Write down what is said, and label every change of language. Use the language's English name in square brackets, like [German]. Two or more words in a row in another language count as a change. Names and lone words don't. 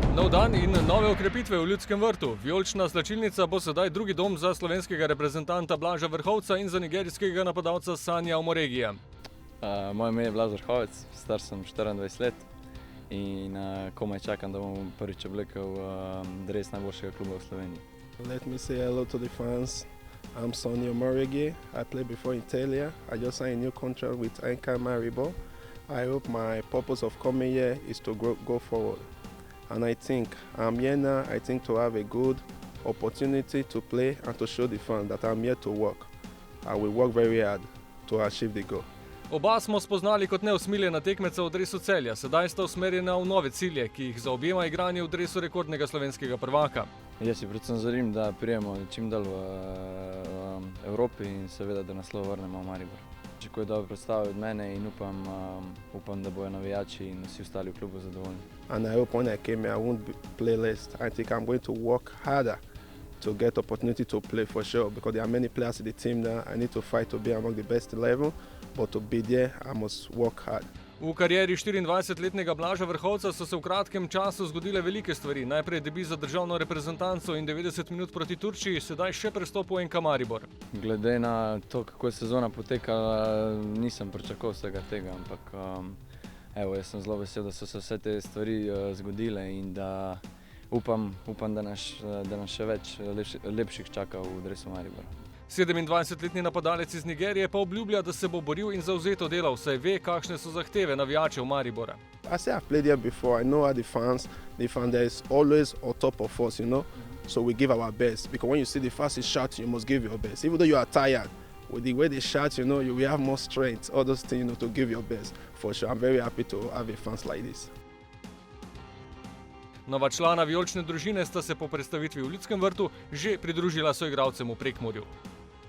[Slovenian] dan in nove okrepitve v Ljudskem vrtu. Vijolična slačilnica bo sedaj drugi dom za slovenskega reprezentanta Blaža Vrhovca in za nigerijskega napadalca Sanja Omoregija. Moje ime je Blaž Vrhovec, star sem 24 let in komaj čakam, da bom prvič oblekel dres najboljšega kluba v Sloveniji. [English] Let me say hello to the fans. I'm Sanja Omoregija. I played before in Italia. I just signed a new contract with AEK Maribor. I hope my purpose of coming here is to go forward. And I think I'm here now, to have a good opportunity to play and to show the fans that I'm here to work. I will work very hard to achieve the goal. [Slovenian] Oba smo spoznali kot neusmiljena tekmeca v dresu Celja, sedaj sta usmerjena v nove cilje, ki jih zaobjema igranje v dresu rekordnega slovenskega prvaka. Jaz si predvsem želim, da prijemo čim dalj v Evropi in seveda, da naslov vrnemo v Maribor. Pričakujem dobro predstavo od mene in upam, da bojo navijači in vsi ostali v klubu zadovoljni. [English] And I hope when I came here I won't play less. I think I'm going to work harder to get opportunity to play for sure, because there are many players in the team now. I need to fight to be among the best 11, but to be there I must work hard. [Slovenian] V karieri 24-letnega Blaža Vrhovca so se v kratkem času zgodile velike stvari. Najprej debi za državno reprezentanco in 90 minut proti Turčiji, sedaj še prestop v AEK Maribor. Glede na to, kako je sezona potekala, nisem pričakoval vsega tega, ampak jaz sem zelo vesel, da so se vse te stvari zgodile in da upam, da nas še več lepših čaka v dresu Maribora. 27-letni napadalec iz Nigerije pa obljublja, da se bo boril in zavzeto delal, saj ve, kakšne so zahteve navijačev Maribora. [English] I say I've played here before. I know how the fans there is always on top of us, So we give our best, because when you see the fans is shouting, you must give your best. Even though you are tired, with the way they shout, you will have more strength, all those things, to give your best. For sure, I'm very happy to have a fans like this. [Slovenian] Nova člana vijolične družine sta se po predstavitvi v Ljudskem vrtu že pridružila soigralcem v Prekmurju.